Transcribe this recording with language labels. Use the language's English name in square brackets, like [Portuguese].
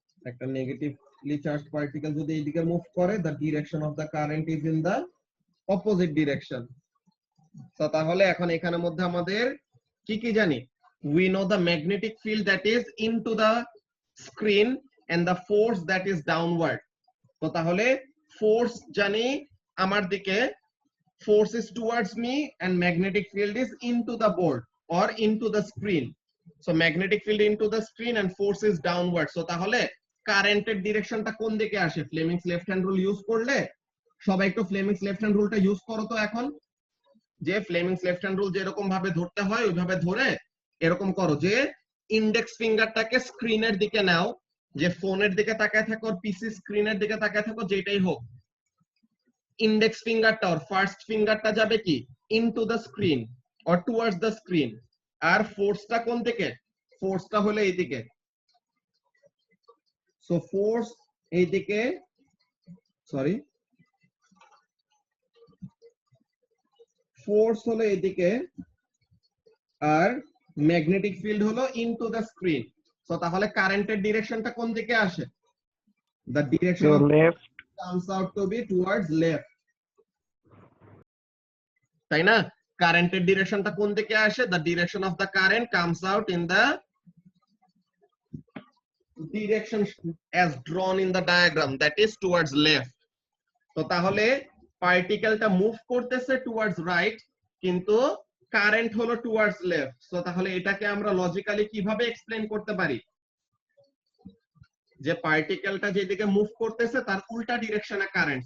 [Bangla] একটা negatively charge particle যদি এইদিকে মুভ করে, [English] The direction of the current is in the opposite direction. [Bangla] তো তাহলে এখন এখানের মধ্যে আমাদের কি কি জানি? [English] we know the magnetic field that is into the screen and the force that is downward. [Bangla] তো তাহলে [English] force [Bangla] জানি আমার দিকে, [English] force is towards me and magnetic field is into the board or into the screen. So magnetic field into the screen and force is downward. [Bangla] So তাহলে কারেন্টের ডিরেকশনটা কোন দিকে আসে? Fleming's left hand rule use করলে সবাই একটু Fleming's left hand রুলটা use করো তো এখন। যে ফ্লেমিংস লেফট হ্যান্ড রুল যেরকম ভাবে ধরতে হয় ওইভাবে ধরে এরকম করো যে ইন্ডেক্স ফিঙ্গারটাকে স্ক্রিনের দিকে নাও, যে ফোনের দিকে তাকায় থাকো, পিসি স্ক্রিনের দিকে তাকায় থাকো, যেটাই হোক, ইন্ডেক্স ফিঙ্গারটা আর ফার্স্ট ফিঙ্গারটা যাবে কি? [English] Into the screen or towards the screen. [Bangla] আর ফোর্সটা কোন দিকে? ফোর্সটা হলো এইদিকে। সো ফোর্স এইদিকে, সরি ফোর্স হলো এইদিকে আর ম্যাগনেটিক ফিল্ড হলো [English] Into the screen. [Bangla] সো তাহলে কারেন্টের ডিরেকশনটা কোন দিকে আসে? [English] the direction of left comes out to be towards left, [Bangla] তাই না? কারেন্টের ডিরেকশনটা কোন দিকে আসে? [English] The direction of the current comes out in the direction as drawn in the diagram, that is towards left. [Bangla] তো তাহলে পার্টিকেলটা মুভ করতেছে [English] towards right, [Bangla] কিন্তু কারেন্ট হলো [English] Towards left. [Bangla] সো তাহলে এটাকে আমরা লজিক্যালি কিভাবে এক্সপ্লেইন করতে পারি? যে পার্টিকেলটা যেদিকে মুভ করতেছে তার উল্টা ডিরেকশনে কারেন্ট।